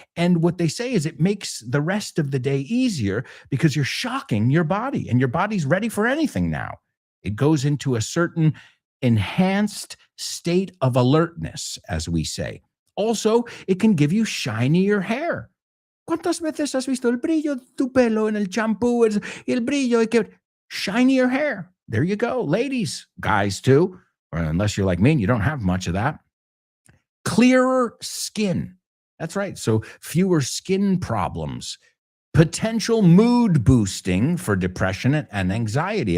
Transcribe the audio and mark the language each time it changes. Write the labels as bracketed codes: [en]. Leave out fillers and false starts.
[en] And what they say is it makes the rest of the day easier because you're shocking your body and your body's ready for anything now. It goes into a certain enhanced state of alertness, as we say. Also, it can give you shinier hair. [es] ¿Cuántas veces has visto el brillo de tu pelo en el champú? El brillo de que [en] shinier hair. There you go. Ladies, guys too, or unless you're like me and you don't have much of that. Clearer skin. That's right. So fewer skin problems. Potential mood boosting for depression and anxiety.